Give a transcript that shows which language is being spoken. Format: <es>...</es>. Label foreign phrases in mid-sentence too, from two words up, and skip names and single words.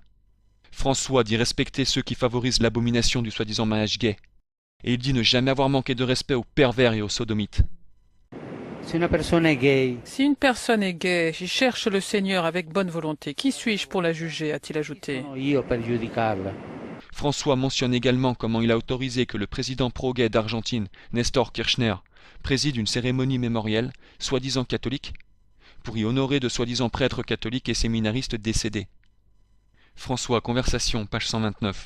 <fr>François dit respecter ceux qui favorisent l'abomination du soi-disant mariage gay. Et il dit ne jamais avoir manqué de respect aux pervers et aux sodomites. Si une personne est gay, et cherche le Seigneur avec bonne volonté, qui suis-je pour la juger, a-t-il ajouté.</fr> <it>sono io per giudicarla.</it> <fr>François mentionne également comment il a autorisé que le président pro-gay d'Argentine, Néstor Kirchner, préside une cérémonie mémorielle, soi-disant catholique, pour y honorer de soi-disant prêtres catholiques et séminaristes décédés. François, conversation, page 129.</fr>